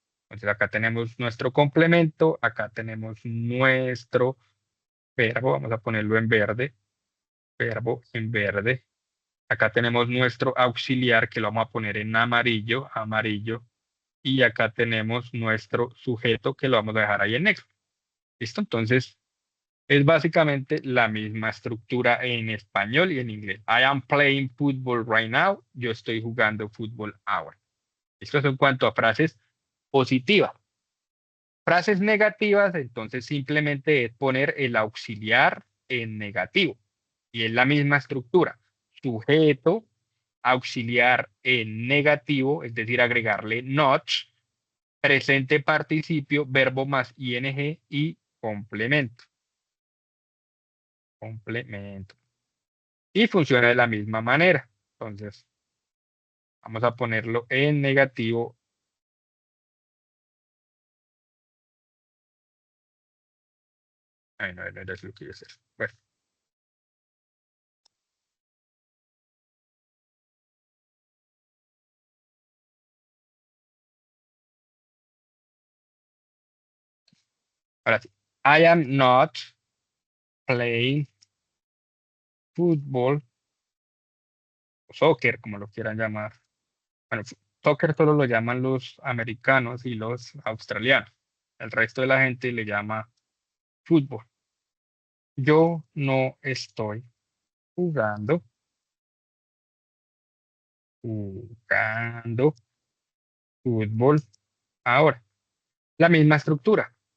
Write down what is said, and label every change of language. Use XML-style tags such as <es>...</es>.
<es>Entonces acá tenemos nuestro complemento, acá tenemos nuestro verbo, vamos a ponerlo en verde, verbo en verde. Acá tenemos nuestro auxiliar que lo vamos a poner en amarillo, amarillo. Y acá tenemos nuestro sujeto que lo vamos a dejar ahí en negro. ¿Listo? Entonces, es básicamente la misma estructura en español y en inglés.</es> <en>I am playing football right now.</en> <es>Yo estoy jugando fútbol ahora. Esto es en cuanto a frases positivas. Frases negativas, entonces simplemente es poner el auxiliar en negativo. Y es la misma estructura. Sujeto, auxiliar en negativo, es decir, agregarle not, presente participio, verbo más ing y complemento. Complemento. Y funciona de la misma manera. Entonces, vamos a ponerlo en negativo. Ay, no, no es lo que yo sé. Bueno, ahora sí.</es> <en>I am not playing football</en> <es>soccer, como lo quieran llamar. Bueno, soccer solo lo llaman los americanos y los australianos. El resto de la gente le llama fútbol. Yo no estoy jugando, jugando fútbol ahora. La misma estructura.</es>